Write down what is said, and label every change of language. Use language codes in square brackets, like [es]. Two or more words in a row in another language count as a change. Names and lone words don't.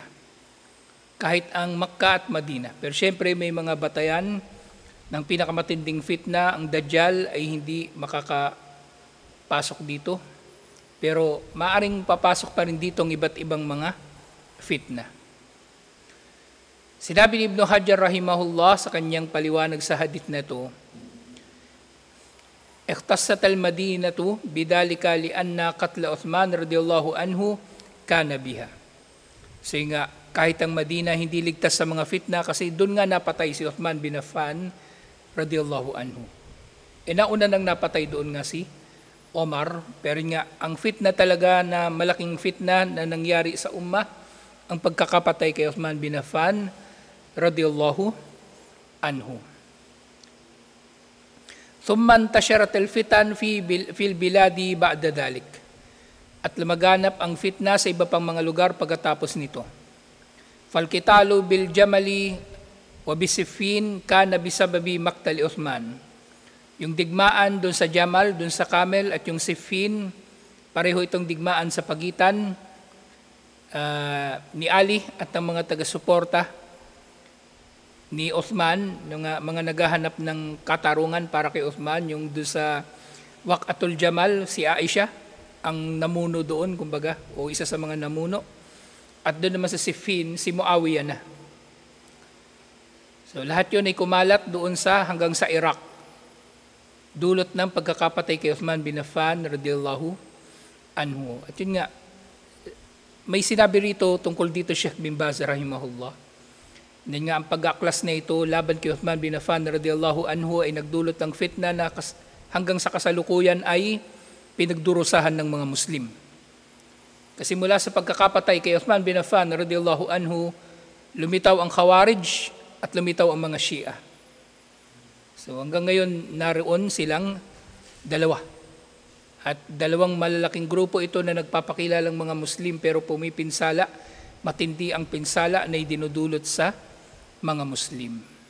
[tl] Kahit ang Makkah at Madina. Pero syempre may mga batayan ng pinakamatinding fitna. Ang Dajjal ay hindi makakapasok dito. Pero maaring papasok pa rin dito ang iba't ibang mga fitna. Sinabi ni Ibn Hajar rahimahullah sa kanyang paliwanag sa hadith na ito, [ar] اختصت المدينة بذلك لأن قتل عثمان رضي الله عنه كان بها. [tl] So nga, kahit ang Madina hindi ligtas sa mga fitna kasi doon nga napatay si Uthman bin Affan [ar] رضي الله عنه. [tl] Nauna nang napatay doon nga si Omar, pero nga ang fitna talaga na malaking fitna na nangyari sa ummah, ang pagkakapatay kay Uthman bin Affan [ar] رضي الله عنه. ثم انتشرت الفتن في البلاد بعد ذلك. [tl] At lumaganap ang fitna sa iba pang mga lugar pagkatapos nito. [ar] فالقتال بالجمل وبصفين كان بسبب مقتل عثمان. [tl] Yung digmaan doon sa Jamal, doon sa Camel at yung Siffin, pareho itong digmaan sa pagitan ni Ali at ng mga taga-suporta ni Uthman, yung mga naghahanap ng katarungan para kay Uthman, yung doon sa Waqatul Jamal, si Aisha, ang namuno doon, kumbaga, o isa sa mga namuno. At doon naman sa Siffin, si Muawiyah na. So lahat yun ay kumalat doon hanggang sa Iraq. Dulot ng pagkakapatay kay Uthman bin Affan [ar] رضي الله عنه. [tl] At yun nga, may sinabi rito tungkol dito Sheikh bin Baz rahimahullah. Yan nga, ang pag-aklas na ito laban kay Uthman bin Affan [ar] رضي الله عنه [tl] ay nagdulot ng fitna na hanggang sa kasalukuyan ay pinagdurusahan ng mga Muslim. Kasi mula sa pagkakapatay kay Uthman bin Affan [ar] رضي الله عنه, [tl] lumitaw ang Khawarij at lumitaw ang mga Shia. So hanggang ngayon naroon silang Dalawa. At dalawang malalaking grupo ito na nagpapakilalang mga Muslim pero pumipinsala, matindi ang pinsala na idinudulot sa mga Muslim.